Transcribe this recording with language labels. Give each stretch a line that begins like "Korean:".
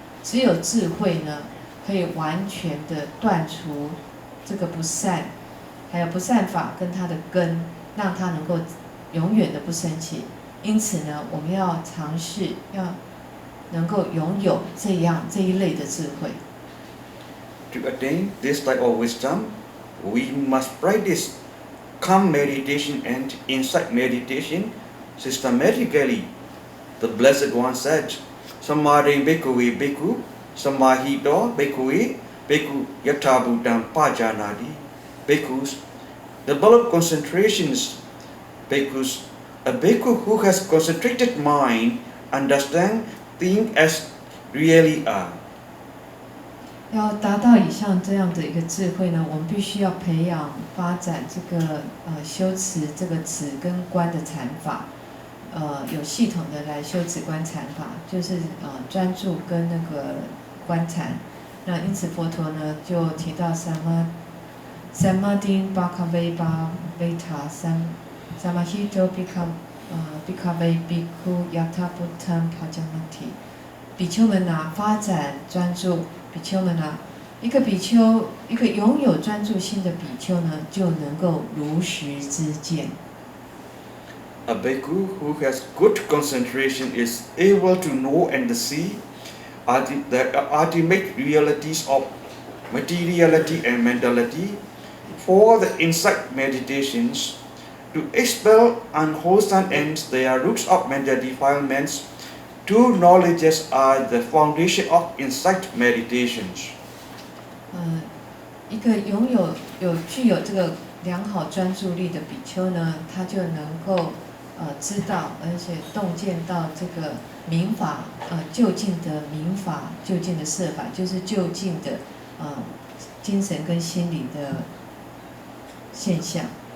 Chinese: 只有智慧呢，可以完全的断除这个不善，还有不善法跟它的根，让它能够永远的不生起。因此呢，我们要尝试要能够拥有这一类的智慧。
English: To attain this type of wisdom, we must practice calm meditation and insight meditation systematically. The Blessed One said,
Pali: Samadhi bhikkhave bhikkhu, samahito bhikkhave bhikkhu yatha bhutam pajanadi.
English: Bhikkhus develop concentrations. Bhikkhus, a bhikkhu who has concentrated mind, understand things as really are.
Chinese: 要达到以上这样的一个智慧呢，我们必须要培养发展这个修持这个止跟观的禅法，有系统的来修止观禅法，就是专注跟那个观禅。那因此佛陀呢就提到
Pali: Samadhi bhikkhave bhava samahito bhikkhave bhikkhu yatha bhutam pajanati。
Chinese: 比丘们发展专注。比丘们一个拥有专注心的比丘呢，就能够如实知见。
English: A bhikkhu who has good concentration is able to know and see the ultimate realities of materiality and mentality. For the insight meditations, to expel unwholesome ends, their roots of mental defilements. Two knowledges are the foundation of insight meditations.
Chinese: 一个具有这个良好专注力的比丘呢，他就能够知道，而且洞见到这个明法究竟的明法，究竟的摄法，就是究竟的精神跟心理的现象。